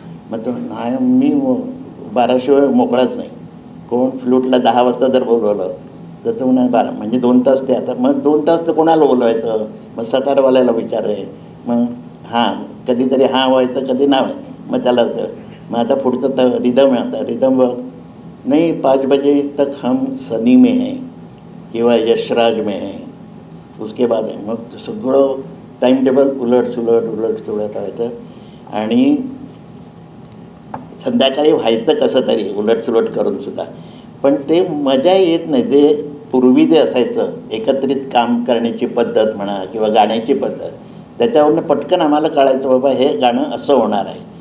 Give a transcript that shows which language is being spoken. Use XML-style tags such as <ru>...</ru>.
<mr>मग तो नाही, मी 12 शिवाय मोकळाच नाही. कोण फ्लूटला 10 वाजता जर बोलवलं तर तो म्हणा 12, म्हणजे 2 तास ते. आता मग 2 तास तर कोणाला बोलवायचं, मग सतारवाल्याला विचारे, मग हां कधीतरी हां व्हायचं, कधी नाव आहे, मग त्याला मग आता पुढचं तर रिदम आहे. आता रिदम नाही</mr> <hi>5 बजे तक हम सनी में हैं किंवा यशराज में हैं, उसके बाद आहे.</hi> <mr>मग सगळं टाईम टेबल उलट व्हायचं. आणि संध्याकाळी व्हायचं कसं तरी उलटसुलट करून सुद्धा, पण ते मजा येत नाही. जे पूर्वी जे असायचं एकत्रित काम करण्याची पद्धत म्हणा किंवा गाण्याची पद्धत, त्याच्यावरनं पटकन आम्हाला कळायचं बाबा हे गाणं असं होणार आहे.</mr>